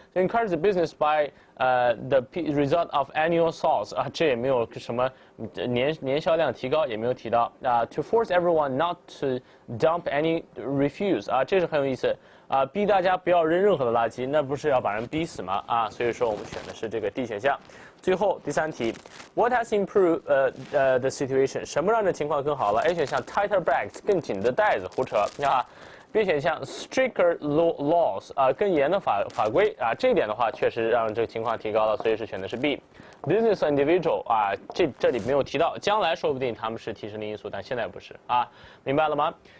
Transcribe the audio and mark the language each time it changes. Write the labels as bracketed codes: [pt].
[en] To encourage the business by the result of annual sales [zh] 这也没有什么年销量提高也没有提到 [en] To force everyone not to dump any refuse [zh] 这是很有意思逼大家不要扔任何的垃圾，那不是要把人逼死吗所以说我们选的是这个 D 选项。最后第三题 ， [en] What has improved the situation？ [zh] 什么让这情况更好了 ？A 选项 tighter bags 更紧的袋子，胡扯B 选项 stricter laws 更严的法规这一点的话确实让这个情况提高了，所以是选的是 B。Business individual 这里没有提到，将来说不定他们是提升的因素，但现在不是明白了吗？